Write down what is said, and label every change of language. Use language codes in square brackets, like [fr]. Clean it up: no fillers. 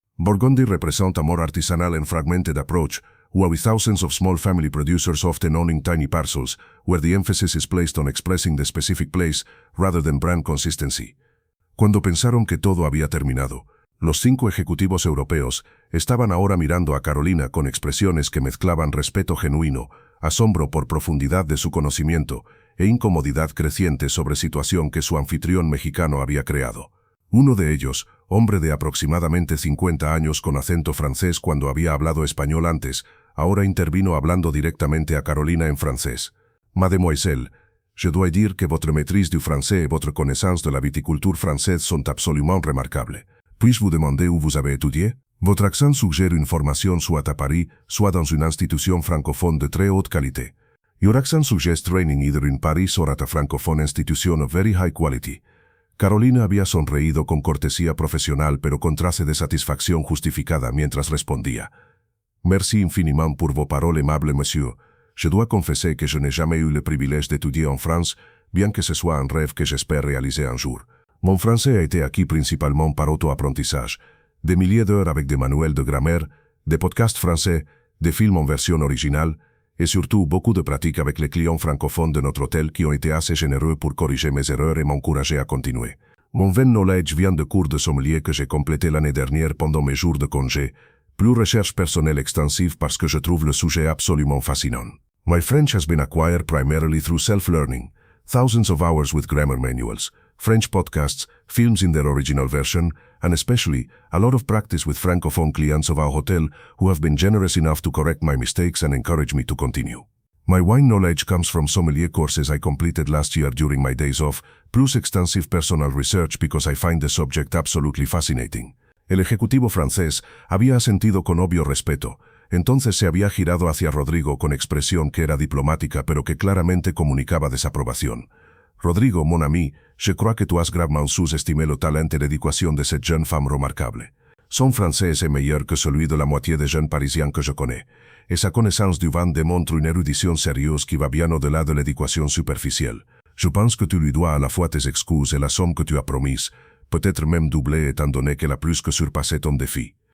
[en] Burgundy represent a more artisanal and fragmented approach, who with thousands of small family producers often owning tiny parcels, where the emphasis is placed on expressing the specific place rather than brand consistency. [es] Cuando pensaron que todo había terminado, los 5 ejecutivos europeos estaban ahora mirando a Carolina con expresiones que mezclaban respeto genuino, asombro por profundidad de su conocimiento e incomodidad creciente sobre situación que su anfitrión mexicano había creado. Uno de ellos, hombre de aproximadamente 50 años con acento francés cuando había hablado español antes, ahora intervino hablando directamente a Carolina en francés. [fr] Mademoiselle, je dois dire que votre maîtrise du français et votre connaissance de la viticulture française sont absolument remarquables. Puis-je vous demander où vous avez étudié? Votre accent suggère une formation soit à Paris, soit dans une institution francophone de très haute qualité. [en] Your accent suggests training either in Paris or at a francophone institution of very high quality. [es] Carolina había sonreído con cortesía profesional pero con trace de satisfacción justificada mientras respondía. [fr] Merci infiniment pour vos paroles aimables, monsieur. Je dois confesser que je n'ai jamais eu le privilège d'étudier en France, bien que ce soit un rêve que j'espère réaliser un jour. Mon français a été acquis principalement par auto-apprentissage, des milliers d'heures avec des manuels de grammaire, des podcasts français, des films en version originale, et surtout beaucoup de pratiques avec les clients francophones de notre hôtel qui ont été assez généreux pour corriger mes erreurs et m'encourager à continuer. Mon vain knowledge vient de cours de sommelier que j'ai complété l'année dernière pendant mes jours de congé, plus recherche personnelle extensive parce que je trouve le sujet absolument fascinant. [en] My French has been acquired primarily through self-learning, thousands of hours with grammar manuals, French podcasts, films in their original version, and especially a lot of practice with francophone clients of our hotel who have been generous enough to correct my mistakes and encourage me to continue. My wine knowledge comes from sommelier courses I completed last year during my days off, plus extensive personal research because I find the subject absolutely fascinating. [es] El ejecutivo francés había asentido con obvio respeto, entonces se había girado hacia Rodrigo con expresión que era diplomática pero que claramente comunicaba desaprobación. [fr] Rodrigo, mon ami, je crois que tu has gravement sous-estimé le talent et l'éducation de cette jeune femme remarquable. Son français est meilleur que celui de la moitié des jeunes parisiens que je connais, et sa connaissance du vin démontre une érudition sérieuse qui va bien au-delà de l'éducation superficielle. Je pense que tu lui dois à la fois tes excuses et la somme que tu as promise, peut-être même doublée étant donné qu'elle a plus que surpassé ton défi.